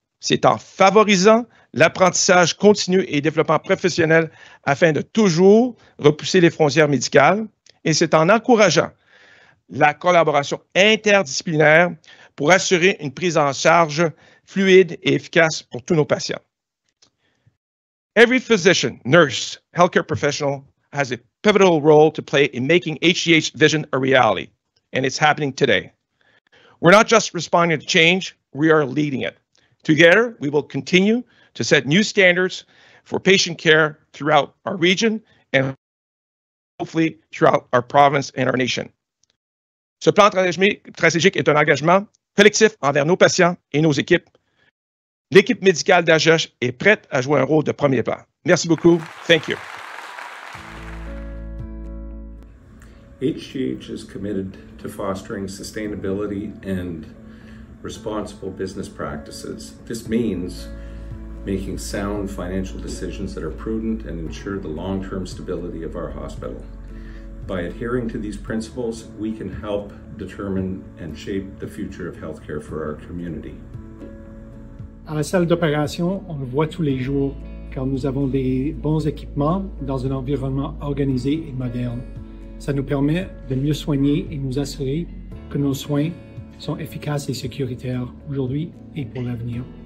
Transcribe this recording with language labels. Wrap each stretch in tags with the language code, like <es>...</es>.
<fr>C'est en favorisant l'apprentissage continu et le développement professionnel afin de toujours repousser les frontières médicales. Et c'est en encourageant la collaboration interdisciplinaire pour assurer une prise en charge fluide et efficace pour tous nos patients.</fr> <en>Every physician, nurse, healthcare professional has a pivotal role to play in making HGH vision a reality, and it's happening today. We're not just responding to change, we are leading it. Together, we will continue to set new standards for patient care throughout our region and hopefully throughout our province and our nation.</en> <fr>Ce plan stratégique est un engagement collectif envers nos patients et nos équipes. L'équipe médicale d'HGH est prête à jouer un rôle de premier plan. Merci beaucoup.</fr> <en>Thank you. HGH is committed to fostering sustainability and responsible business practices. This means making sound financial decisions that are prudent and ensure the long-term stability of our hospital. By adhering to these principles, we can help determine and shape the future of healthcare for our community.</en> <fr>À la salle d'opération, on le voit tous les jours car nous avons des bons équipements dans un environnement organisé et moderne. Ça nous permet de mieux soigner et nous assurer que nos soins sont efficaces et sécuritaires aujourd'hui et pour l'avenir.</fr>